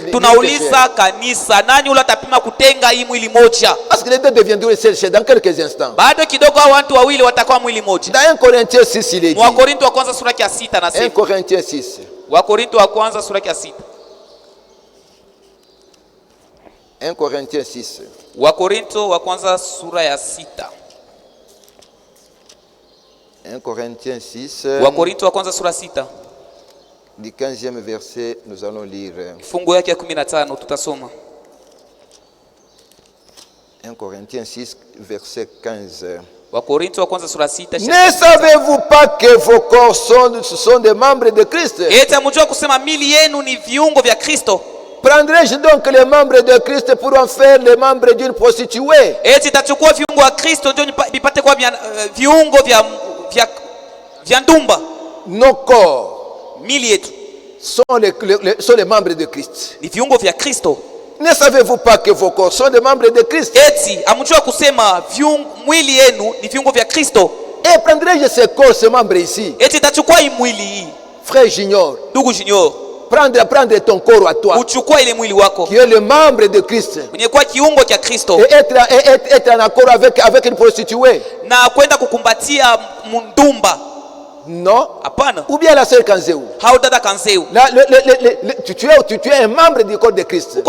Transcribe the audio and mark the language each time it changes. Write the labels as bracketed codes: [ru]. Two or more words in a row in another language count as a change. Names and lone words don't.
[fr] Parce que les deux deviendront une seule chair dans quelques instants. Dans 1 Corinthiens 6, il est dit. 1 Corinthiens 6. 1 Corinthiens 6. [sw] Wakorinto wa kwanza sura ya 6. [fr] 1 Corinthiens 6. [sw] Wakorinto wa kwanza sura 6. [fr] Du 15e verset, nous allons lire. [sw] Fungu yake ya 15 tutasoma. [fr] 1 Corinthiens 6 verset 15. [sw] Wakorinto wa kwanza sura 6. [fr] Ne savez-vous pas que vos corps sont des membres de Christ? [sw] Eti mjua kusema mili yenu ni viungo vya Kristo? [fr] Prendrai-je donc les membres de Christ pour en faire les membres d'une prostituée? [sw] Eti tachukua viungo vya Kristo ndio nipate kwa viungo vya ndumba? [fr] Nos corps, [sw] mili yetu, [fr] sont les membres de Christ. [sw] Ni viungo vya Kristo. [fr] Ne savez-vous pas que vos corps sont des membres de Christ? [sw] Eti amjua kusema mwili yenu ni viungo vya Kristo? [fr] Et prendrai-je ces corps, ces membres ici? [sw] Eti tachukua hii mwili hii. [fr] Frère Junior, [sw] ndugu Junior, [fr] prendre ton corps à toi, qui est le membre de Christ, et être en accord avec une prostituée. Non. Ou bien la sœur Kanzeu. Tu es un membre du corps de Christ.